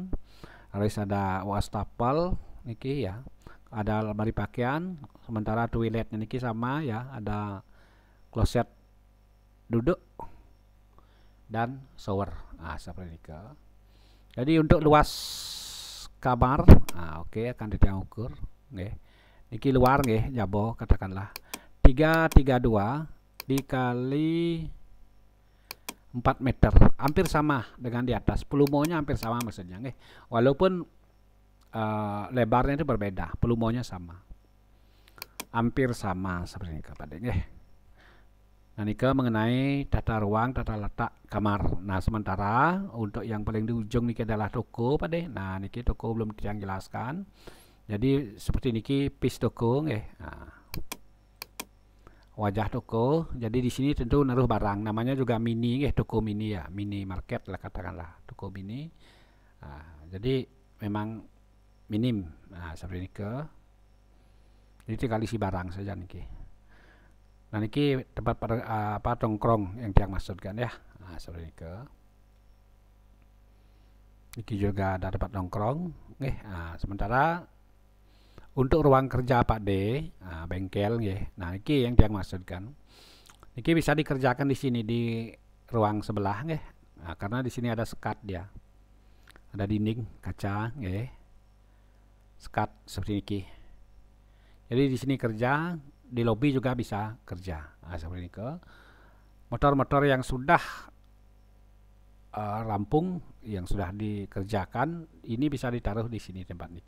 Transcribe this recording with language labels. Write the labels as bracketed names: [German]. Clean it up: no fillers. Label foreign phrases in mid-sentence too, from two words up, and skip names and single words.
[Indonesian] Harus ada wastafel niki ya. Ada lemari pakaian, sementara toiletnya niki sama ya, ada kloset duduk dan shower. Seperti ini. Jadi untuk luas kamar, oke, akan Titiang ukur nggih. Niki luar nggih, jabo katakanlah 332 dikali 4 meter, hampir sama dengan di atas. Volumonya hampir sama maksudnya nggih. Walaupun lebarnya itu berbeda, volumonya sama. Hampir sama seperti ini pada nggih. Nah niki mengenai tata ruang, tata letak kamar. Nah sementara untuk yang paling di ujung niki adalah toko pada. Nah niki toko belum Titiang jelaskan. Jadi seperti niki piece toko nggih. Wajah toko. Jadi di sini tentu naruh barang. Namanya juga mini nggih, toko mini ya, mini market lah katakanlah, toko mini. Jadi memang minim. Seperti ini jadi tinggal isi barang saja niki. Nah niki tempat tongkrong yang Titiang maksudkan ya. Seperti ini niki juga ada tempat nongkrong nggih. Sementara untuk ruang kerja Pak D, bengkel nggih. Nah niki yang Titiang maksudkan. Niki bisa dikerjakan di sini di ruang sebelah nggih. Karena di sini ada sekat dia. Ada dinding kaca nggih. Sekat seperti niki. Jadi di sini kerja, di lobi juga bisa kerja. Seperti ini. Motor-motor yang sudah rampung, yang sudah dikerjakan, ini bisa ditaruh di sini tempat niki.